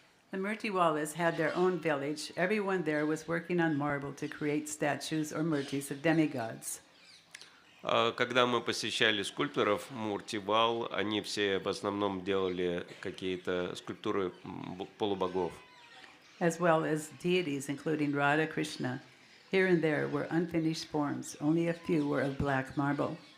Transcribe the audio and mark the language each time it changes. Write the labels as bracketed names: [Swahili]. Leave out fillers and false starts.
[English] The Murtiwalas had their own village. Everyone there was working on marble to create statues or murtis of demigods. [Russian] Когда мы посещали скульпторов Муртивал, они все в основном делали какие-то скульптуры полубогов. [English] As well as deities, including Radha Krishna. Here and there were unfinished forms. Only a few were of black marble.